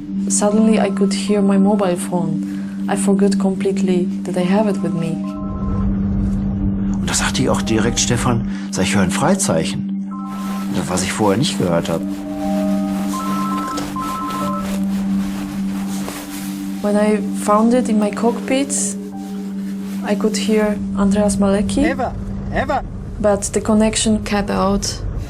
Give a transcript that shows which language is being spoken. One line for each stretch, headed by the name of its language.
English: Suddenly I could hear my mobile phone. I forgot completely that I have it with me.
German: Und da sagte ich auch direkt, Stefan, sag ich höre ein Freizeichen. Was ich vorher nicht gehört habe.
English: When I found it in my cockpit, I could hear Andreas Malecki, Eva. But the connection cut out.